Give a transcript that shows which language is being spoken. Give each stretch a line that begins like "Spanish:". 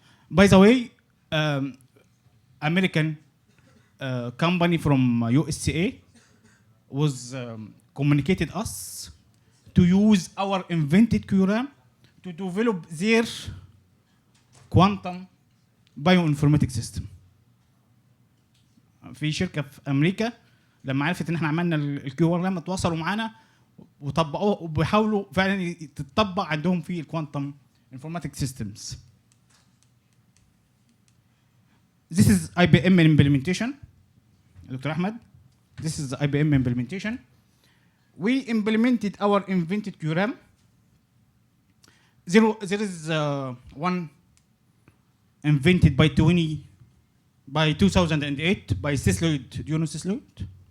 English: By the way, American company from USA was communicated us to use our invented QRAM to develop their quantum bioinformatics system.
Arabic: في شركة في أمريكا لما عرفت إن إحنا عملنا الQRAM اتواصلوا معانا وطبقوه وبيحاولوا فعلا تتطبق عندهم في الquantum informatics systems.
English: This is IBM implementation, Dr. Ahmed. This is the IBM implementation. We implemented our invented QRAM. There is one invented by 2008 by Sisloid. Do you know Sisloid?